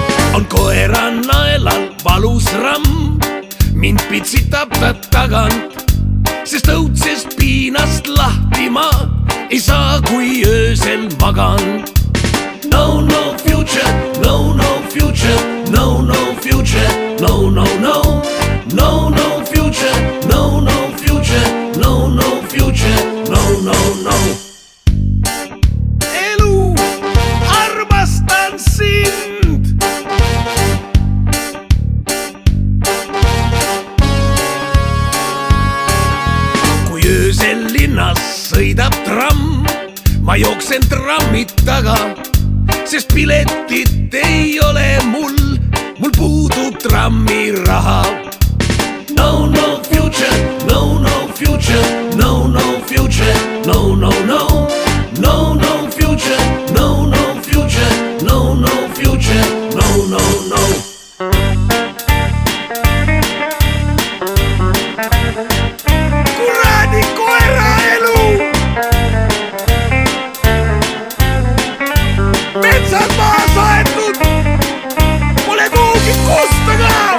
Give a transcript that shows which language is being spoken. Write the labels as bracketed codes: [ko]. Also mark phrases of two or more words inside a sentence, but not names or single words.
[et] on koera naelal valus ramm, mind pitsitab ta tagant, sest õudsest piinast lahti ma ei saa, kui öösel magan. [en] No, no future, no, no future, no, no future, no, no, no, no, no future, no, no future, no, no future, no, no, no. [et] Elu, armastan sind. Kui öösel linnas sõidab tramm, ma jooksen trammi taga, sest piletit ei ole mul puudub trammiraha. [en] No, no future, no, no future, no, no future, no, no, no, no, no future, no, no future, no, no future, no, no, no. [et] Kuradi koera elu! Metsad maas aetud, pole kuhugi kusta ka.